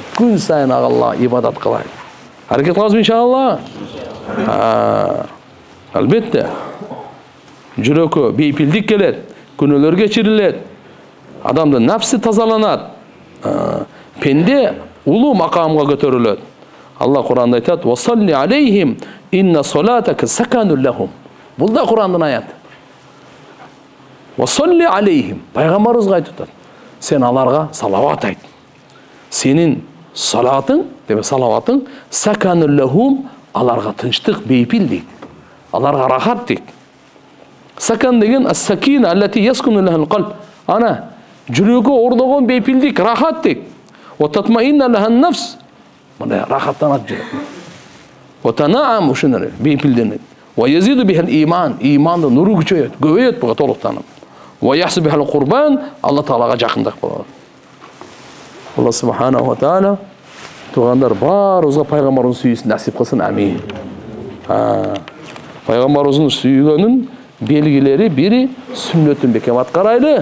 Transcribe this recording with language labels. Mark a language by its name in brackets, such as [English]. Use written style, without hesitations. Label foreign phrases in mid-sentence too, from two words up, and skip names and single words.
[Kyrgyz] Күн сайын Аллага ибадат кылайлы. Аракет кылабызбы иншалла? Албетте. Жүрөккө бейпилдик келет, күнөөлөр кечирилет. Адамдын нафси тазаланат. Пенде улуу макамга көтөрүлөт. Алла Кур'анда айтат: [Arabic] "وصل عليهم إن صلاتك سكن لهم." Бул да Кур'андын аяты. وصل عليهم. [Kyrgyz] Пайгамбарыбызга айтат: "Сен аларга салават айт." Сенин салатың, деп салаватың [Arabic] سكن لهم, [Kyrgyz] аларга тынчтык, бейпил дейт. Аларга рахат дейт. Сакан деген [Arabic] السكينة التي يسكن لها القلب. [Kyrgyz] Ана жүрөгө ордогон бейпилдик, рахат дейт. [Arabic] وتطمئن لها النفس. [Kyrgyz] Мына рахаттанат жүрөк. [Arabic] وتنعم [Kyrgyz] ушундай бейпилденет. [Arabic] ويزيد بها الإيمان. [Kyrgyz] Имандын нуру күчөйөт, көбөйөт буга толуктанып. [Arabic] ويحصل بها القرب. [Kyrgyz] Алла Таалага жакындык болот. Алла [Arabic] سبحانه وتعالى [Kyrgyz] тугандар баарыбызга пайгамбарыбыздын сүйүүсүн насип кылсын. Амин. Пайгамбарыбыздын сүйгөнүн белгилери бири сүннөтүн бекем аткарайлы.